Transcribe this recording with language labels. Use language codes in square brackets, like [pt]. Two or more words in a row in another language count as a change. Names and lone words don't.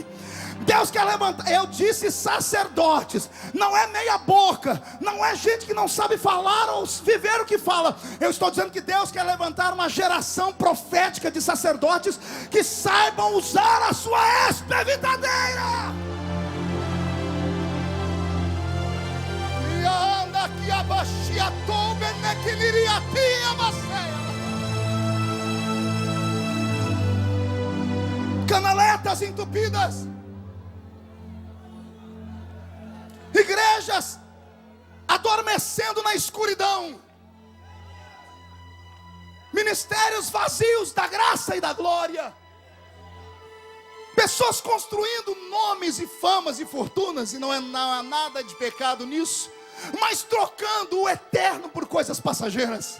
[pt] Deus quer levantar, eu disse sacerdotes, não é meia boca, não é gente que não sabe falar ou viver o que fala. Eu estou dizendo que Deus quer levantar uma geração profética de sacerdotes que saibam usar a sua espevitadeira. E anda aqui abaixo a tombe nequiliria tia maceia. Canaletas entupidas. Igrejas adormecendo na escuridão, ministérios vazios da graça e da glória, pessoas construindo nomes e famas e fortunas, e não há nada de pecado nisso, mas trocando o eterno por coisas passageiras.